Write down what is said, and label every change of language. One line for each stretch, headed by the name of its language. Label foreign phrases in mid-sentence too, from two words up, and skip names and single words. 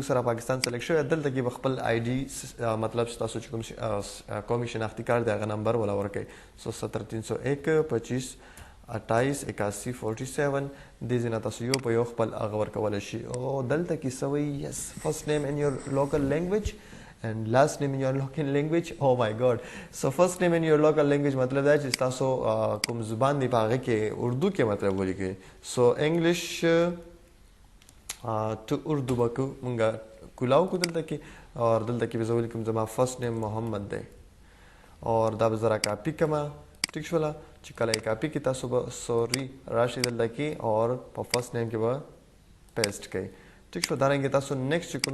Pashto: سره پاکستان سلیکټ شوی دلته کې به خپل آی ډي مطلب تاسو چې کوم قومي شناختي کارت دی هغه نمبر ولا ورکوئ سو 70301 25 28 81 47 دې ځای نه تاسو یو په یو خپل هغه ورکولی شي او دلته کې څه وایي
English: yes first name in your local language and last name in your local language oh my god so first name in your local language
Pashto: مطلب دا چې تاسو کوم زبان دی په هغه کې اردو کې مطلب ولیکئ
English: so English
Pashto: to اردو به مونږه کولاو کو دلته کې اور دلته کې به زه ولیکم زما
English: first name
Pashto: محمد دی اور دا به زه را کاپي کړمه ټیک شوله چې کله یې کاپي کړي تاسو به سوري راشي دلته کې اور په
English: first name
Pashto: کې به پیسټ کړئ ٹھیک شو دارنګه تاسو نیکسټ کوم